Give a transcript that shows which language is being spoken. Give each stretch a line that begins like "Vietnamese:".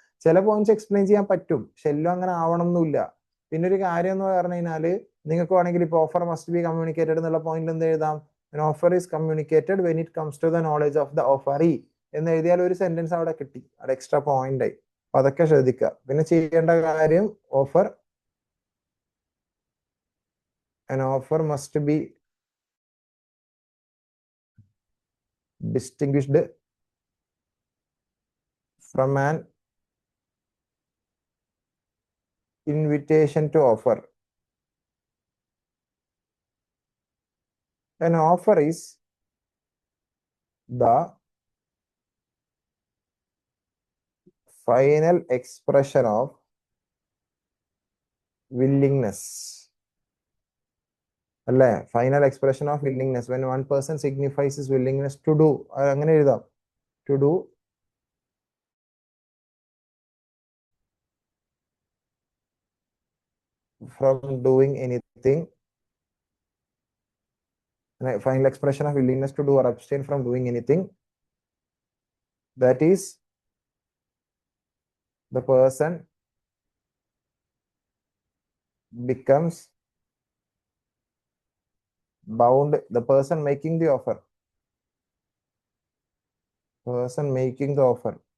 Malayalam: ചില points explain ചെയ്യാൻ പറ്റും, പക്ഷെ എല്ലാം അങ്ങനെ ആവണമെന്നില്ല. പിന്നെ ഒരു കാര്യം എന്ന് പറഞ്ഞു കഴിഞ്ഞാല്, നിങ്ങൾക്ക് വേണമെങ്കിൽ ഇപ്പൊ
English: offer must be communicated
Malayalam: എന്നുള്ള പോയിന്റ് എന്ത് എഴുതാം?
English: offer is communicated when it comes to the knowledge of the offeree
Malayalam: എന്ന് എഴുതിയാൽ ഒരു സെന്റൻസ് അവിടെ കിട്ടി, അവിടെ എക്സ്ട്രാ പോയിന്റ് ആയി. അപ്പൊ അതൊക്കെ ശ്രദ്ധിക്കുക. പിന്നെ ചെയ്യേണ്ട കാര്യം,
English: Offer an offer must be distinguished from an invitation to offer. An offer is the final expression of willingness.
Malayalam: അല്ലേ?
English: final expression of willingness when one person signifies his willingness to do,
Malayalam: അങ്ങനെ എഴുതാം,
English: To do from doing anything. Final expression of willingness to do or abstain from doing anything, that is the person becomes bound, the person making the offer, person making the offer